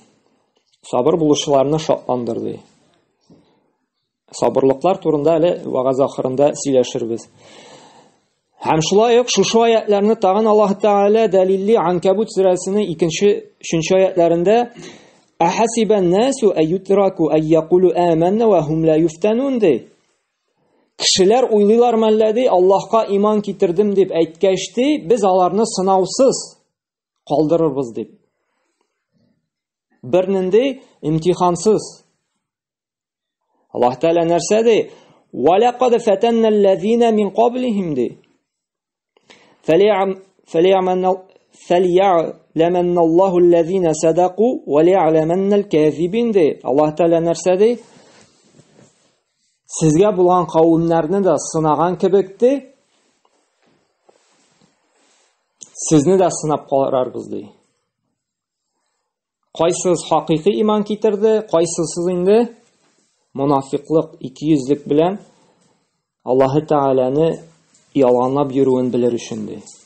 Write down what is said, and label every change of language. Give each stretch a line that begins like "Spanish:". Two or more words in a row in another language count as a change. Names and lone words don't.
Tatar: Сабыр булучыларны шатландыр ди. Сабырлыклар турында әле вагаз ахырында сөйләшербез. Һәм шулай ук шушы аятларны тагын Аллаһ Тәгалә дәлилли Анкабут сүрәсенең 2-3 аятларында:
Arabic: "أحسب الناس أن يتركوا أن يقولوا آمنا وهم لا يفتنون"
Tatar: ди. Кешеләр уйлыйлар мәллә ди, Аллаһка иман китердем дип әйткәч ди, без аларны сынаусыз калдырырбыз дип. Бернинди имтихансыз. Аллаһ Тәгалә нәрсә ди?
Arabic: "ولقد فتنا الذين من قبلهم" ди. فَلْيَعْلَمَنَّ اللَّهُ الَّذِينَ صَدَقُوا وَلْيَعْلَمَنَّ الْكَاذِبِينَ ди.
Tatar: Аллаһ Тәгалә нәрсә ди? Сезгә булган кавымнарны да сынаган кебек ди, сезне дә сынап карарбыз ди. Кайсыз хакыйкый иман китерде, кайсысыз инде монафиклык, икейөзлек белән Аллаһ Тәгаләне ялганлап йөрүен белер өчен ди.